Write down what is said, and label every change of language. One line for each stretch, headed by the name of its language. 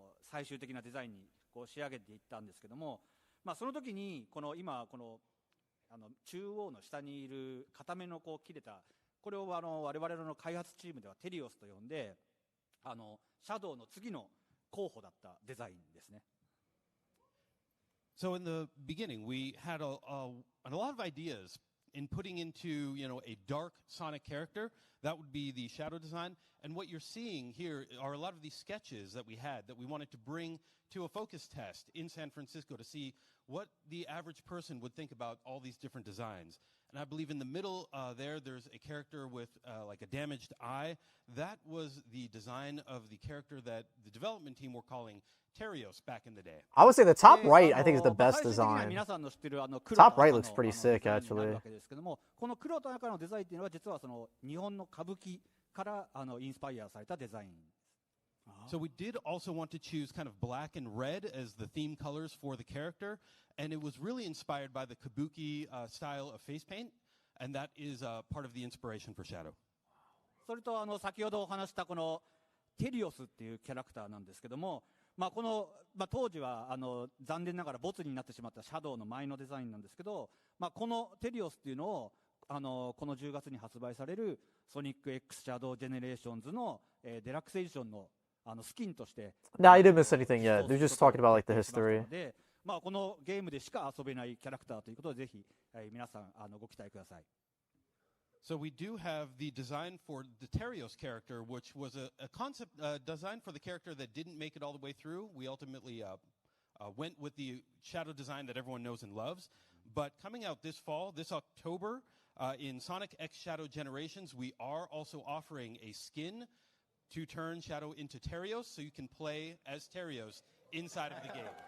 Japanese: 最終的なデザインにこう仕上げていったんですけども、その時に今この中央の下にいる片目のこう切れた、これを我々の開発チームではテリオスと呼んで、シャドウの次の候補だったデザインですね。
English: So in the beginning, we had a lot of ideas in putting into, a dark Sonic character. That would be the Shadow design. And what you're seeing here are a lot of these sketches that we had that we wanted to bring to a focus test in San Francisco to see what the average person would think about all these different designs. And I believe in the middle there's a character with like a damaged eye. That was the design of the character that the development team were calling Terios back in the day. I would say the top right, I think, is the best design. Top right looks pretty sick, actually.
Japanese: この黒と赤のデザインっていうのは実はその日本の歌舞伎からインスパイアされたデザイン。
English: So we did also want to choose kind of black and red as the theme colors for the character, and it was really inspired by the kabuki style of face paint, and that is part of the inspiration for Shadow.
Japanese: それと先ほどお話したこのテリオスっていうキャラクターなんですけども、この当時は残念ながらボツになってしまったシャドウの前のデザインなんですけど、このテリオスっていうのをこの10月に発売されるソニック X シャドウジェネレーションズのデラックスエディションのスキンとして。
English: No, I didn't miss anything yet. They're just talking about like the history.
Japanese: で、このゲームでしか遊べないキャラクターということでぜひ皆さんご期待ください。
English: So we do have the design for the Terios character, which was a concept design for the character that didn't make it all the way through. We ultimately went with the shadow design that everyone knows and loves. But coming out this fall, this October, in Sonic X Shadow Generations, we are also offering a skin to turn Shadow into Terios, so you can play as Terios inside of the game.